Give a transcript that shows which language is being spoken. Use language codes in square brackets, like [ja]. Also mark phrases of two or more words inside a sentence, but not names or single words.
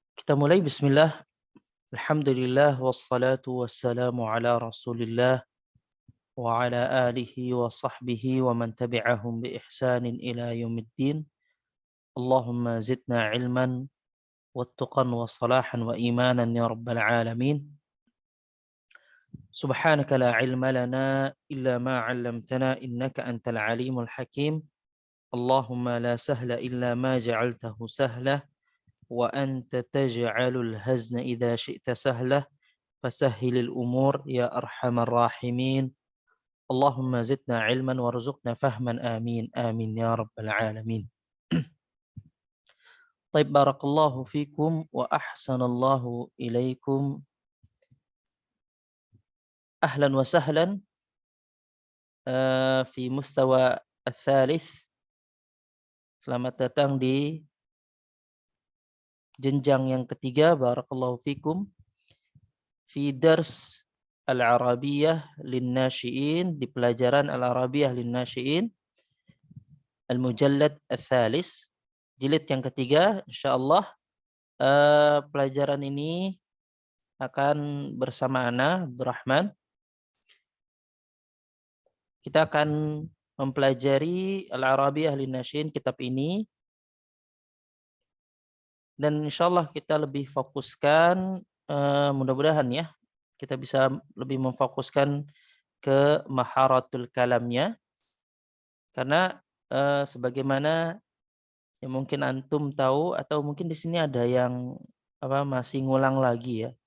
[id] Kita mulai bismillah. [ar] الحمد لله والصلاة والسلام على رسول الله وعلى آله وصحبه ومن تبعهم بإحسان إلى يوم الدين. اللهم زدنا علما وتقى وصلاحا وإيمانا يا رب العالمين. سبحانك لا علم لنا إلا ما علمتنا إنك أنت العليم الحكيم. اللهم لا سهل إلا ما جعلته سهلا وأنت تجعل الحزن إذا شئت سهلا فسهل الأمور يا أرحم الراحمين. اللهم زدنا علما وارزقنا فهما آمين آمين يا رب العالمين. طيب بارك الله فيكم وأحسن الله إليكم. أهلا وسهلا في المستوى الثالث. [id] Selamat datang di jenjang yang ketiga, [ar] بارك الله فيكم, في درس العربية للناشئين, [id] di pelajaran al-Arabiyah lin-nasyi'in, [ar] المجلد الثالث, [id] jilid yang ketiga, insyaallah. Pelajaran ini akan bersama ana Abdurrahman. Kita akan mempelajari al-Arabiyah lin-nasyi'in, kitab ini, dan insyaallah kita lebih fokuskan, mudah-mudahan ya, kita bisa lebih memfokuskan ke maharatul kalamnya, karena sebagaimana ya mungkin antum tahu, atau mungkin di sini ada yang masih ngulang lagi ya.